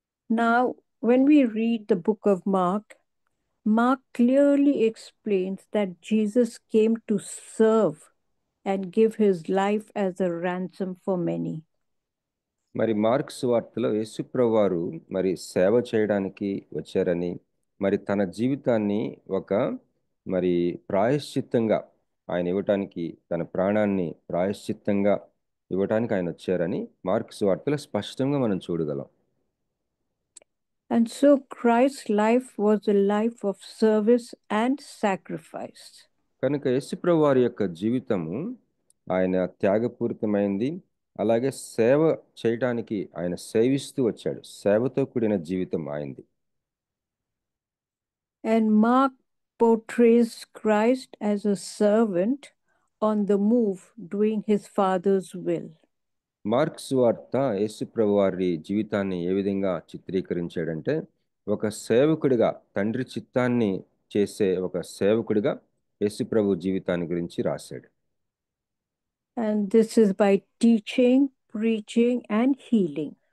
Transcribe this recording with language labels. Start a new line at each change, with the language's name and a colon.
English: Now, when we read the book of Mark, Mark clearly explains that Jesus came to serve and give his life as a ransom for many.
Telugu: మరి mark సువార్తలో యేసు ప్రభువారు మరి సేవ చేయడానికి వచ్చారని, మరి తన జీవితాన్ని ఒక మరి ప్రాయశ్చిత్తంగా ఆయన ఇవ్వటానికి, తన ప్రాణాన్ని ప్రాయశ్చిత్తంగా ఇవ్వటానికి ఆయన వచ్చారని మార్కు సువార్తలో స్పష్టంగా మనం చూడగలం.
English: And so Christ's life was a life of service and sacrifice.
Telugu: కనుక యేసు ప్రభువారి యొక్క జీవితము ఆయన త్యాగపూరితమైంది. అలాగే సేవ చేయటానికి ఆయన సేవిస్తూ వచ్చాడు. సేవతో కూడిన జీవితం ఆయనది.
English: And Mark portrays Christ as a servant on the move, doing his Father's will.
Telugu: Mark సువార్త యేసు ప్రభువారి జీవితాన్ని ఏ విధంగా చిత్రీకరించాడంటే, ఒక సేవకుడిగా, తండ్రి చిత్తాన్ని చేసే ఒక సేవకుడిగా యేసు ప్రభు జీవితాన్ని గురించి రాశాడు.
English: And this is by teaching, preaching, and healing.